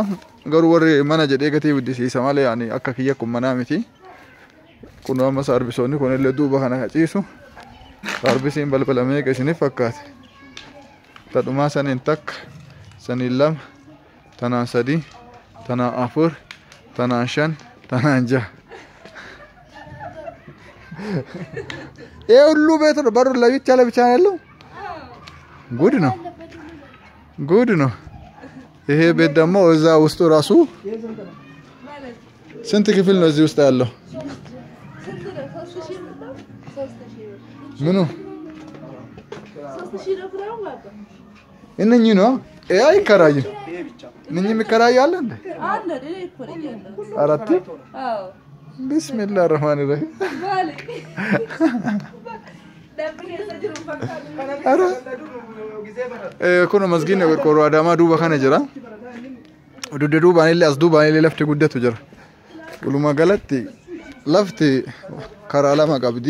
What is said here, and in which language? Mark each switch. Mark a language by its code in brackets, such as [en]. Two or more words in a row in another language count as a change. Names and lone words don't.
[om] Garuu warri mana jedhee gatii guddisiisa malee yaani akka kiyya kun manaa miti. Kun amma saarbisoonni kunillee duuba kana qaciisu. Saarbisiin balbala meeqa isiniif fakkaate? Tadhumaa saniin takka, saniin lama, tanaan 3, tanaan 4, tanaan 5, tanaan 6. [am] ሁሉ ቤት ነው በሩ ለብቻ ያለው ጉድ ነው ጉድ ነው። ይሄ ቤት ደግሞ እዛ ውስጡ ራሱ ስንት ክፍል ነው እዚህ ውስጥ ያለው? ምኑ እነኚህ ነው አይከራይም? እነኚህ የሚከራያል እንዴ? አራት [ar] بسم الله الرحمن الرحيم [om] kun masgiin qorqorroo Adaamaa duuba kana jira. Dudde duubaanillee as duubaanillee lafti guddatu jira. Walumaa galatti lafti karaa lama qabdi.